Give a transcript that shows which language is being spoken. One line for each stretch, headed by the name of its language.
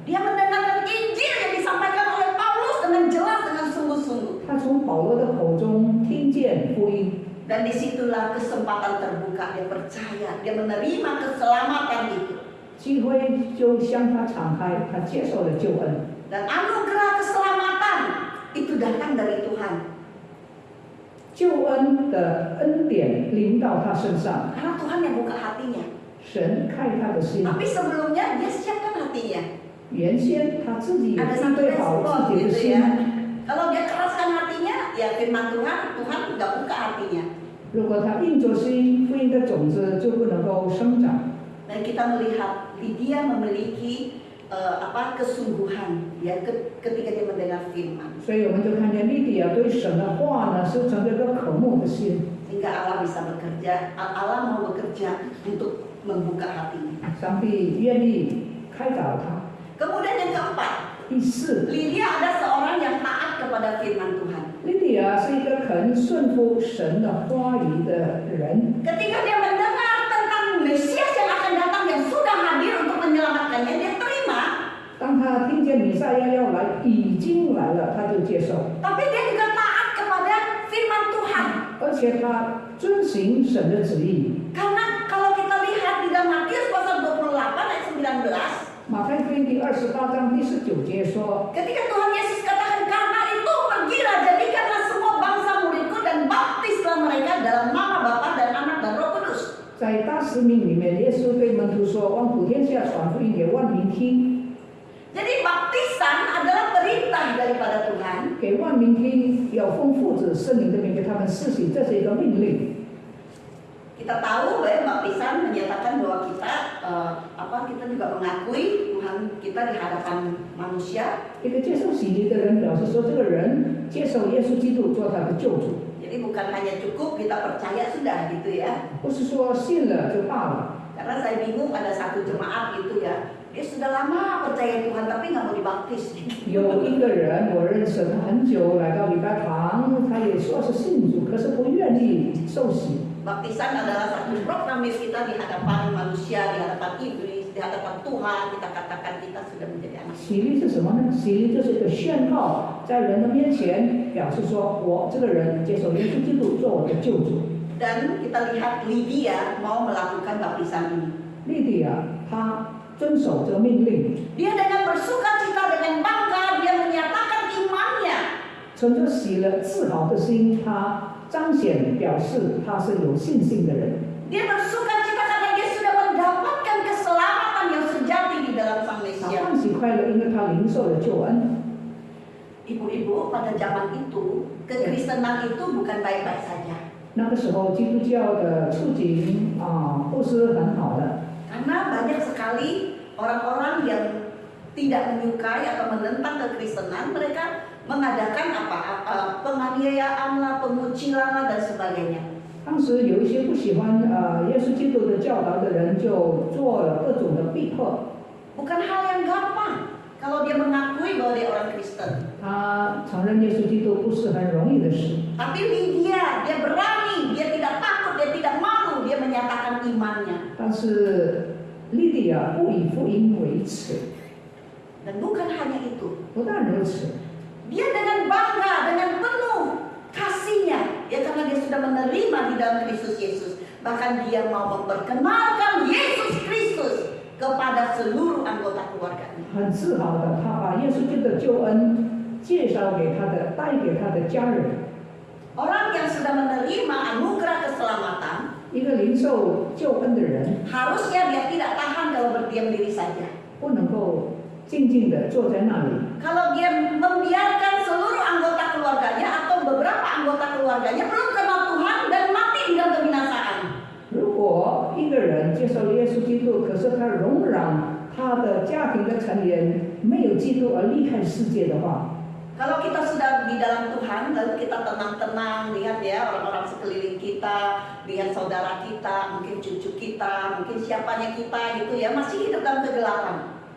Indonesian: Dia mendengarkan Injil yang disampaikan oleh Paulus dengan jelas, dengan sungguh-sungguh.
Chinese: 他从保罗的口中听见福音，
Indonesian: Dan disitulah kesempatan terbuka, dia percaya, dia menerima keselamatan itu.
Chinese: 机会就向他敞开，他接受了救恩。
Indonesian: Dan anugerah keselamatan itu datang dari Tuhan.
Chinese: 救恩的恩典临到他身上，
Indonesian: Karena Tuhan yang buka hatinya.
Chinese: 神开他的心。
Indonesian: Tapi sebelumnya dia siapkan hatinya.
Chinese: 原先他自己也
Indonesian: Ada
Chinese: 预
Indonesian: satu
Chinese: 备好
Indonesian: respon
Chinese: 自己的
Indonesian: gitu
Chinese: 心
Indonesian: ya. Kalau dia keraskan hatinya, ya firman Tuhan, Tuhan nggak buka hatinya.
Chinese: 如果他硬着心，福音的种子就不能够生长。
Indonesian: Dan kita melihat Lydia memiliki kesungguhan ya ketika dia mendengar firman.
Chinese: 所以我们就看见利比亚对神的话呢，是存着一个渴慕的心。
Indonesian: Sehingga Allah bisa bekerja, Allah mau bekerja untuk membuka hatinya.
Chinese: 上帝愿意开导他。
Indonesian: Kemudian yang keempat,
Chinese: 第四，
Indonesian: Lydia ada seorang yang taat kepada firman Tuhan.
Chinese: 利比亚是一个肯顺服神的话语的人。
Indonesian: Ketika dia mendengar tentang Mesias yang akan datang yang sudah hadir untuk menyelamatkannya, dia terima.
Chinese: 当他听见弥赛亚要来，已经来了，他就接受，
Indonesian: Tapi dia juga taat kepada firman Tuhan.
Chinese: 而且他遵行神的旨意。
Indonesian: Karena kalau kita lihat di dalam Matius pasal 28 ayat 19,
Chinese: 马太福音第28章第19节说，
Indonesian: ketika Tuhan Yesus katakan, karena itu pergilah jadikanlah semua bangsa muridku dan baptislah mereka dalam nama Bapa dan Anak dan Roh Kudus.
Chinese: 在大使命里面，耶稣对门徒说：“往普天下传福音给万民听。”
Indonesian: Jadi baptisan adalah perintah daripada Tuhan.
Chinese: 给万民听，要奉父子圣灵的名给他们施洗，这是一个命令。
Indonesian: Kita tahu bahwa baptisan menyatakan bahwa kita kita juga mengakui Tuhan kita di hadapan manusia.
Chinese: 一个接受洗礼的人表示说，这个人接受耶稣基督做他的救主，
Indonesian: Jadi bukan hanya cukup kita percaya sudah gitu ya.
Chinese: 不是说信了就罢了。
Indonesian: Karena saya bingung ada satu jemaat gitu ya. Dia sudah lama percaya Tuhan tapi nggak mau dibaptis.
Chinese: 有一个人我认识，他很久来到礼拜堂，他也说是信主，可是不愿意受洗。
Indonesian: Baptisan adalah satu proklamis kita di hadapan manusia, di hadapan iblis, di hadapan Tuhan. Kita katakan kita sudah menjadi anak.
Chinese: 洗礼是什么呢？洗礼就是一个宣告，在人的面前表示说，我这个人接受耶稣基督做我的救主。
Indonesian: Dan kita lihat Lydia mau melakukan baptisan ini.
Chinese: 利比亚他遵守这个命令，
Indonesian: Dia dengan bersukacita, dengan bangga, dia menyatakan imannya.
Chinese: 存着喜乐自豪的心，他彰显表示他是有信心的人。
Indonesian: Dia bersukacita karena dia sudah mendapatkan keselamatan yang sejati di dalam Sang
Chinese: 他
Indonesian: Mesias.
Chinese: 欢喜快乐，因为他领受了救恩。
Indonesian: Ibu-ibu, pada zaman itu, kekristenan itu bukan baik-baik saja.
Chinese: 那个时候基督教的处境不是很好的，
Indonesian: Karena banyak sekali orang-orang yang tidak menyukai atau menentang kekristenan, mereka mengadakan penganiayaan lah, pengucilan lah dan sebagainya.
Chinese: 当时有一些不喜欢耶稣基督的教导的人，就做了各种的逼迫。
Indonesian: Bukan hal yang gampang kalau dia mengakui bahwa dia orang Kristen.
Chinese: 他承认耶稣基督不是很容易的事，
Indonesian: Tapi dia berani, dia tidak takut, dia tidak malu, dia menyatakan imannya.
Chinese: 但是利底亚不以福音为耻。
Indonesian: Dan bukan hanya itu,
Chinese: 不但如此，
Indonesian: dia dengan bangga, dengan penuh kasihnya, ya karena dia sudah menerima di dalam Kristus Yesus. Bahkan dia mau memperkenalkan Yesus Kristus kepada seluruh anggota keluarganya.
Chinese: 很自豪的，他把耶稣基督的救恩介绍给他的，带给他的家人。
Indonesian: Orang yang sudah menerima anugerah keselamatan,
Chinese: 一个领受救恩的人，
Indonesian: harusnya dia tidak tahan kalau berdiam diri saja.
Chinese: 不能够静静的坐在那里。
Indonesian: Kalau dia membiarkan seluruh anggota keluarganya atau beberapa anggota keluarganya belum kenal Tuhan dan mati di dalam kebinasaan.
Chinese: 如果一个人接受耶稣基督，可是他容让他的家庭的成员没有基督而离开世界的话，
Indonesian: Kalau kita sudah di dalam Tuhan, lalu kita tenang-tenang lihat ya orang-orang sekeliling kita, lihat saudara kita, mungkin cucu kita, mungkin siapanya kita gitu ya, masih hidup dalam kegelapan.